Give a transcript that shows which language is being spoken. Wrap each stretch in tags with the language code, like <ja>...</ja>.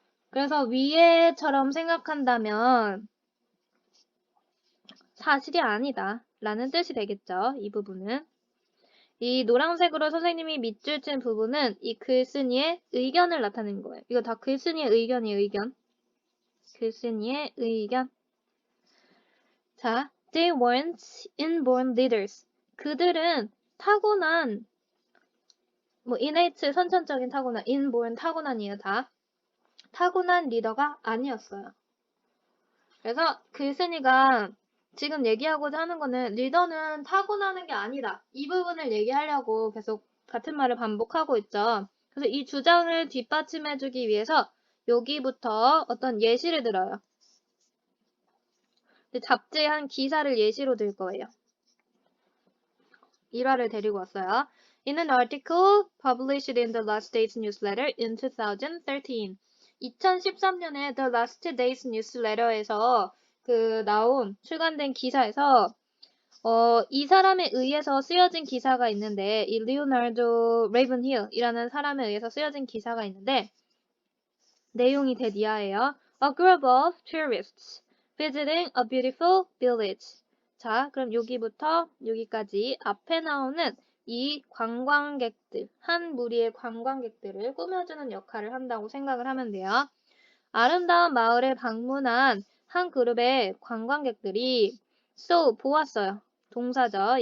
<ko>그래서 위에처럼 생각한다면 사실이 아니다 라는 뜻이 되겠죠. 이 부분은. 이 노란색으로 선생님이 밑줄 친 부분은 이 글쓴이의 의견을 나타내는 거예요. 이거 다 글쓴이의 의견이에요. 의견. 글쓴이의 의견. 자,</ko> <en>they weren't inborn leaders.</en> <ko>그들은 타고난 innate 선천적인 타고난, inborn 타고난이에요. 다. 타고난 리더가 아니었어요. 그래서 글쓴이가 지금 얘기하고자 하는 거는 리더는 타고나는 게 아니다. 이 부분을 얘기하려고 계속 같은 말을 반복하고 있죠. 그래서 이 주장을 뒷받침해주기 위해서 여기부터 어떤 예시를 들어요. 잡지에 한 기사를 예시로 들 거예요. 일화를 데리고 왔어요.</ko> <en>In an article published in the Last Days newsletter in 2013.</en> <ko>2013년에 The Last Days newsletter에서 출간된 기사에서 이 사람에 의해서 쓰여진 기사가 있는데 이 리오나르도 레이븐힐이라는 사람에 의해서 쓰여진 기사가 있는데 내용이 대디아예요.</ko> <en>A group of tourists visiting a beautiful village.</en> <ko>자, 그럼 여기부터 여기까지 앞에 나오는 이 관광객들, 한 무리의 관광객들을 꾸며주는 역할을 한다고 생각을 하면 돼요. 아름다운 마을에 방문한 한 그룹의 관광객들이 보았어요. 동사죠.</ko>